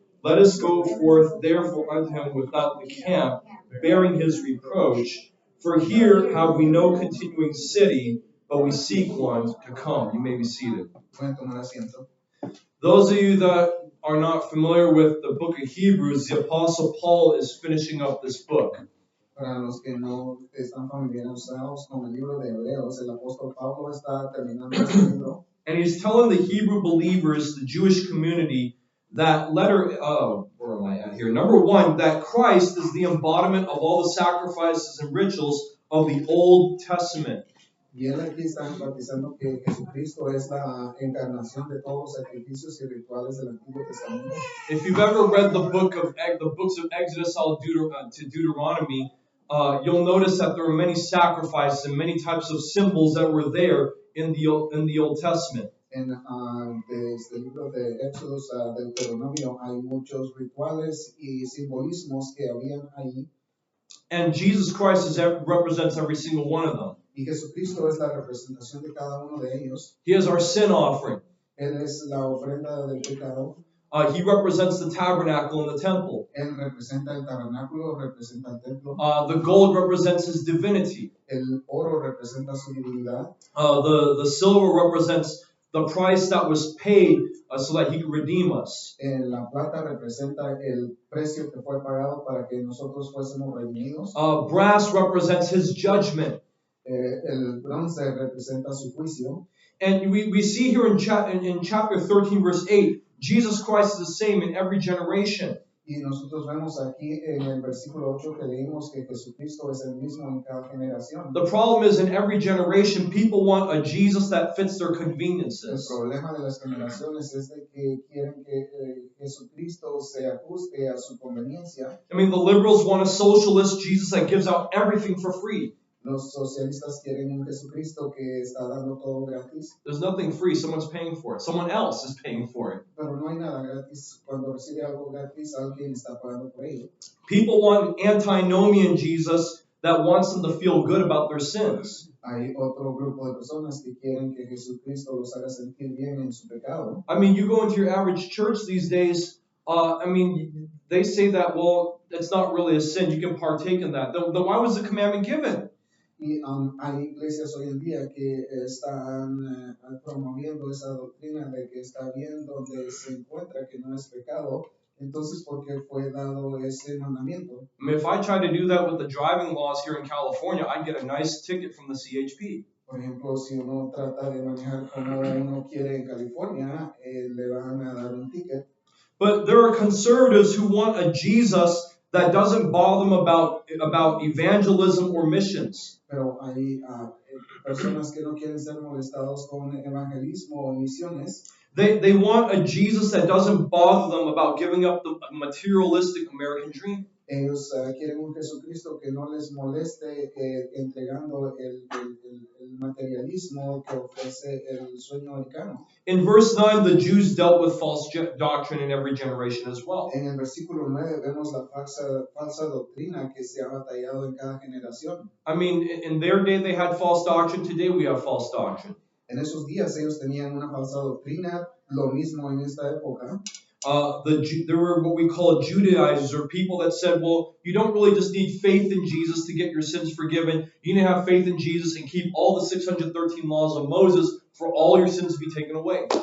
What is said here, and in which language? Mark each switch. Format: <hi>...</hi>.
<en>Let us go forth therefore unto him without the camp, bearing his reproach. For here have we no continuing city, but we seek one to come. You may be seated.</en> <es>Pueden tomar asiento.</es> <en>Those of you that are not familiar with the book of Hebrews, the Apostle Paul is finishing up this book.</en> <es>Para los que no están familiarizados con el libro de Hebreos, el apóstol Pablo está terminando este libro.</es> <en>And he's telling the Hebrew believers, the Jewish community, that where am I at here? Number one, that Christ is the embodiment of all the sacrifices and rituals of the Old Testament.</en> <es>Y él aquí está enfatizando que Jesucristo es la encarnación de todos los sacrificios y rituales del Antiguo Testamento.</es> <en>If you've ever read the books of Exodus to Deuteronomy, you'll notice that there are many sacrifices and many types of symbols that were there in the Old Testament.</en> <es>Desde el libro de Éxodo a Deuteronomio hay muchos rituales y simbolismos que habían ahí.</es> <en>And Jesus Christ represents every single one of them.</en> <es>Y Jesucristo es la representación de cada uno de ellos.</es> <en>He is our sin offering.</en> <es>Él es la ofrenda del pecado.</es> <en>He represents the tabernacle and the temple.</en> <es>Él representa el tabernáculo, representa el templo.</es> <en>The gold represents his divinity.</en> <es>El oro representa su divinidad.</es> <en>The silver represents the price that was paid so that he could redeem us.</en> <es>La plata representa el precio que fue pagado para que nosotros fuésemos redimidos.</es> <en>Brass represents his judgment.</en> <es>El bronce representa su juicio.</es> <en>And we see here in chapter 13, verse 8, Jesus Christ is the same in every generation.</en> <es>Y nosotros vemos aquí en el versículo 8 que leímos que Jesucristo es el mismo en cada generación.</es> <en>The problem is in every generation, people want a Jesus that fits their</en> <es>El</es> <en>conveniences.</en> <es>problema de las generaciones es de que quieren que Jesucristo se ajuste a su conveniencia.</es> <en>I mean, the liberals want a socialist Jesus that gives out everything for free.</en> <es>Los socialistas quieren un Jesucristo que está dando todo gratis,</es> <en>There's nothing free. Someone's paying for it. Someone else is paying for it.</en> <es>pero no hay nada gratis. Cuando recibe algo gratis, alguien está pagando por ello.</es> <en>People want an antinomian Jesus that wants them to feel good about their sins.</en> <es>Hay otro grupo de personas que quieren que Jesucristo los haga sentir bien en su pecado.</es> <en>I mean, you go into your average church these days, they say that, well, it's not really a sin. You can partake in that. Then why was the commandment given?</en> <es>Y hay iglesias hoy en día que están promoviendo esa doctrina de que está bien donde se encuentra que no es pecado. Entonces, ¿por qué fue dado ese mandamiento?</es> <en>I mean, if I try to do that with the driving laws here in California, I'd get a nice ticket from the CHP.</en> <es>Por ejemplo, si uno trata de manejar como uno quiere en California, le van a dar un ticket.</es> <en>But there are conservatives who want a Jesus that doesn't bother them about evangelism or missions.</en> <es>Pero hay personas que no quieren ser molestados con evangelismo o misiones.</es> <en>They want a Jesus that doesn't bother them about giving up the materialistic American dream.</en> <es>Ellos quieren un Jesucristo que no les moleste entregando el materialismo que ofrece el sueño americano.</es> <en>In verse 9, the Jews dealt with false doctrine in every generation as well.</en> <es>En el versículo 9 vemos la falsa doctrina que se ha batallado en cada generación.</es> <en>I mean, in their day they had false doctrine. Today we have false doctrine.</en> <es>En esos días ellos tenían una falsa doctrina, lo mismo en esta época.</es> <en>There were what we call Judaizers, or people that said, well, you don't really just need faith in Jesus to get your sins forgiven. You need to have faith in Jesus and keep all the 613 laws of Moses for all your sins to be taken away.</en>